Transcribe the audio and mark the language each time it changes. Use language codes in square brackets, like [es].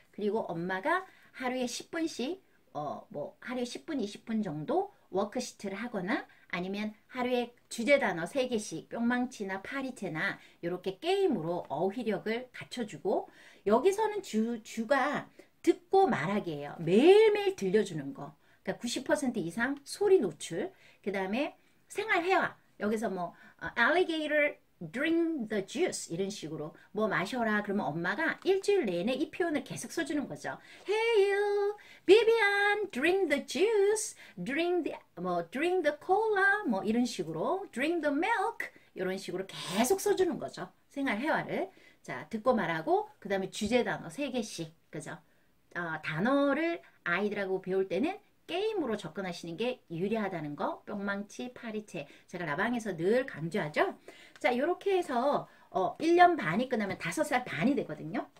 [ko] 그리고 엄마가 하루에 10분씩, 하루에 10분, 20분 정도 워크시트를 하거나 아니면 하루에 주제 단어 3개씩 뿅망치나 파리채나 이렇게 게임으로 어휘력을 갖춰주고 여기서는 주가 듣고 말하기예요. 매일매일 들려주는 거. 그러니까 90% 이상 소리 노출. 그 다음에 생활회화. 여기서 [en] alligator drink the juice [ko] 이런 식으로 뭐 마셔라 그러면 엄마가 일주일 내내 이 표현을 계속 써주는 거죠. [en] Hey you, Vivian, drink the juice, drink the cola [ko] 뭐 이런 식으로 [en] drink the milk [ko] 이런 식으로 계속 써주는 거죠. 생활회화를. 자, 듣고 말하고 그 다음에 주제 단어 3개씩 그죠? 단어를 아이들하고 배울 때는 게임으로 접근하시는 게 유리하다는 거. 뿅망치, 파리채. 제가 라방에서 늘 강조하죠. 자, 이렇게 해서 1년 반이 끝나면 5살 반이 되거든요.